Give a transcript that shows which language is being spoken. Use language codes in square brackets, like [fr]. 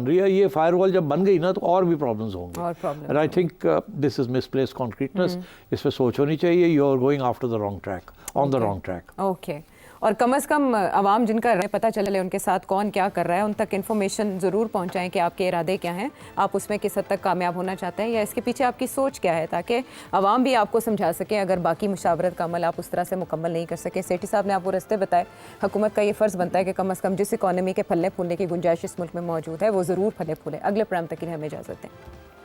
[ur] یہ فائر وال جب بن گئی نا تو اور بھی پرابلمز ہوں گے. [en] And I think this is misplaced concreteness. [ur] اس پہ سوچ ہونی چاہیے. [en] You are going after the wrong track, on the wrong track. Okay. [ur] اور کم از کم عوام جن کا پتہ چلے ان کے ساتھ کون کیا کر رہا ہے, ان تک انفارمیشن ضرور پہنچائیں کہ آپ کے ارادے کیا ہیں, آپ اس میں کس حد تک کامیاب ہونا چاہتے ہیں, یا اس کے پیچھے آپ کی سوچ کیا ہے, تاکہ عوام بھی آپ کو سمجھا سکیں اگر باقی مشاورت کا عمل آپ اس طرح سے مکمل نہیں کر سکیں. سیٹھی صاحب نے آپ کو رستے بتائے. حکومت کا یہ فرض بنتا ہے کہ کم از کم جس اکانومی کے پھلنے پھولنے کی گنجائش اس ملک میں موجود ہے وہ ضرور پھلے پھولے. اگلے پروگرام تک کے لیے ہمیں اجازت دیں.